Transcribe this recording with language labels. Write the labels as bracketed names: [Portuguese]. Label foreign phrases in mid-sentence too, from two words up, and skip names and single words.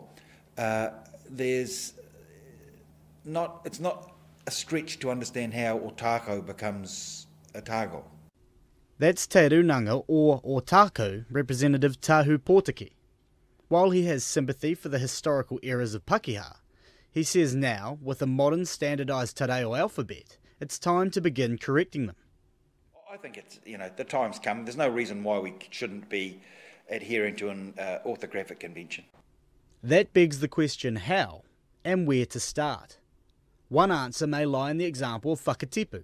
[English] It's not a stretch to understand how Otako becomes Otago. That's Te Runanga or Otako representative Tahu Portaki. While he has sympathy for the historical errors of Pakeha, he says now, with a modern standardised [Māori] te reo [English] alphabet, it's time to begin correcting them. I think it's, the time's come. There's no reason why we shouldn't be adhering to an orthographic convention. That begs the question how and where to start. One answer may lie in the example of Whakatipu.